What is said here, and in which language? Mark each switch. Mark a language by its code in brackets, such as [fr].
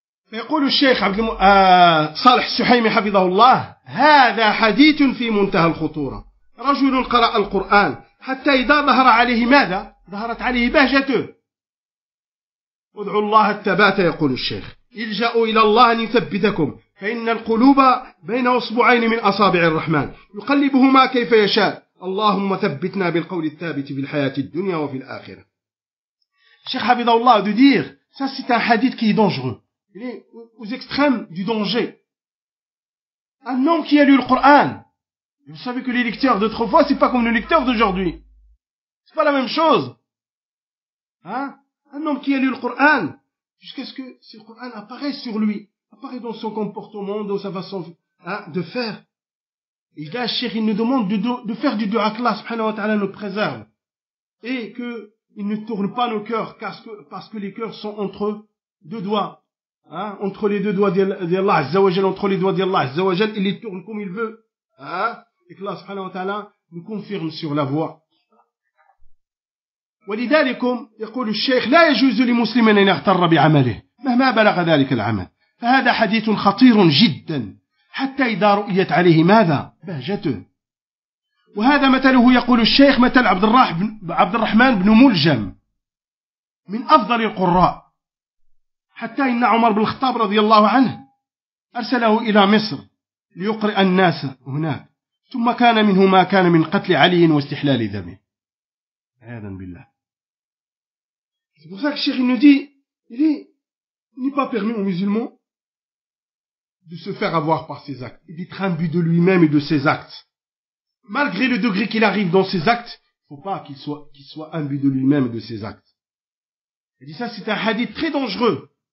[ar] فيقول الشيخ عبد صالح السحيمي حفظه الله هذا حديث في منتهى الخطورة رجل قرأ القرآن حتى إذا ظهر عليه ماذا ظهرت عليه بهجته ادعوا الله الثبات يقول الشيخ إلجأوا إلى الله أن يثبتكم فإن القلوب بين أصبعين من أصابع الرحمن يقلبهما كيف يشاء اللهم ثبتنا بالقول الثابت في الحياة الدنيا وفي الآخرة الشيخ حفظه الله [fr] de dire ça c'est un hadith qui est dangereux. Il est aux extrêmes du danger. Un homme qui a lu le Coran, vous savez que les lecteurs d'autrefois, c'est pas comme les lecteurs d'aujourd'hui. C'est pas la même chose. Hein? Un homme qui a lu le Coran, jusqu'à ce que ce Coran apparaisse sur lui, apparaît dans son comportement, dans sa façon, de faire. Et là, Cheikh, il nous demande de faire du dua qu'Allah subhanahu wa ta'ala nous préserve. Et que, il ne tourne pas nos cœurs, parce que les cœurs sont entre deux doigts. Hein, entre les deux doigts d'Allah Azzawajal, entre les doigts d'Allah Azzawajal, il les tourne comme il veut. Hein, et que Allah subhanahu wa ta'ala nous confirme sur la voie. [ar] ولذلكم يقول الشيخ لا يجوز لمسلم ان يغتر بعمله مهما بلغ ذلك العمل فهذا حديث خطير جدا حتى اذا رؤيت عليه ماذا بهجته وهذا مثله يقول الشيخ مثل عبد الرحمن بن ملجم من افضل القراء حتى إن عمر بن الخطاب رضي الله عنه أرسله إلى مصر ليقرأ الناس هناك ثم كان منه ما كان من قتل علي واستحلال ذمه عياذا بالله [fr] C'est pour ça que Cheikh nous dit il n'est pas permis aux musulmans de se faire avoir par ses actes et d'être imbu de lui-même et de ses actes malgré le degré qu'il arrive dans ses actes il ne faut pas qu'il soit imbu de lui-même et de ses actes il dit ça c'est un hadith très dangereux.